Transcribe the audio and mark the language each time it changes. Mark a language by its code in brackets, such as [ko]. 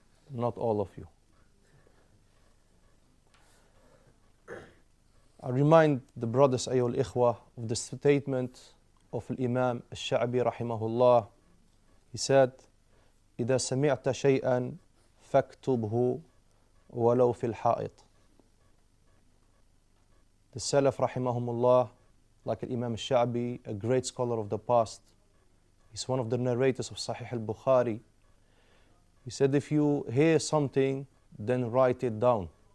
[en] Not all of you. I remind the brothers أيها الإخوة of the statement of Imam al-Sha'bi rahimahullah. [ar] He said, إذا سمعت شيئا فاكتبه ولو في الحائط. [en] The Salaf rahimahumullah, like Imam al-Sha'bi, a great scholar of the past, he's one of the narrators of Sahih al-Bukhari. He said, if you hear something, then write it down.